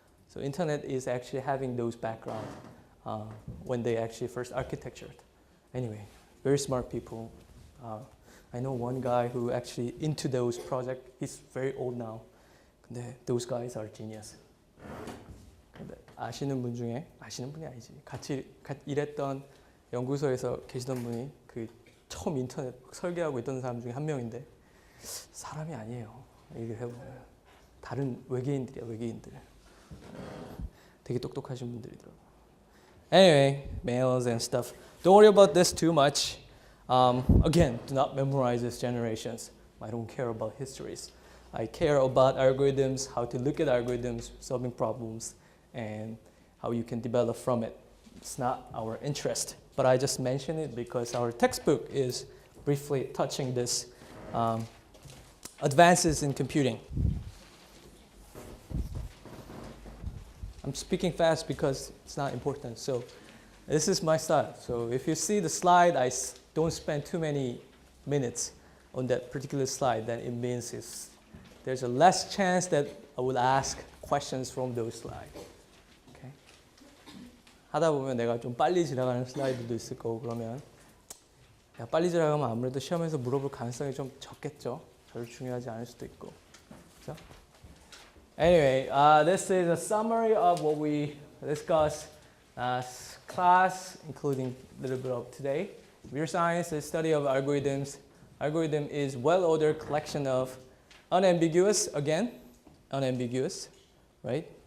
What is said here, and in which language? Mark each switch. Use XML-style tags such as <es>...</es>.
<en>So internet is actually having those background when they actually first architectured. Anyway, very smart people. I know one guy who actually into those projects. He's very old now.</en> <ko>근데</ko> <en>those guys are genius.</en> <ko>근데 아시는 분 중에 아시는 분이 아니지. 같이 일했던 연구소에서 계시던 분이 그 처음 인터넷 설계하고 있던 사람 중에 한 명인데 사람이 아니에요. 얘기를 해보면 다른 외계인들이야, 외계인들. 되게 똑똑하신 분들이더라고.</ko> <en>Anyway, mails and stuff. Don't worry about this too much. Again, do not memorize these generations. I don't care about histories. I care about algorithms, how to look at algorithms, solving problems, and how you can develop from it. It's not our interest, but I just mention it because our textbook is briefly touching this advances in computing. I'm speaking fast because it's not important. So this is my style. So if you see the slide, I don't spend too many minutes on that particular slide, then it means there's a less chance that I would ask questions from those slides. Okay?</en> <ko>하다 보면 내가 좀 빨리 지나가는 슬라이드도 있을 거고 그러면 내가 빨리 지나가면 아무래도 시험에서 물어볼 가능성이 좀 적겠죠. 별로 중요하지 않을 수도 있고. 그렇죠?</ko> <en>Anyway, this is a summary of what we discussed last class, including a little bit of today. Computer science is study of algorithms. Algorithm is well-ordered collection of unambiguous, again, unambiguous, right?</en>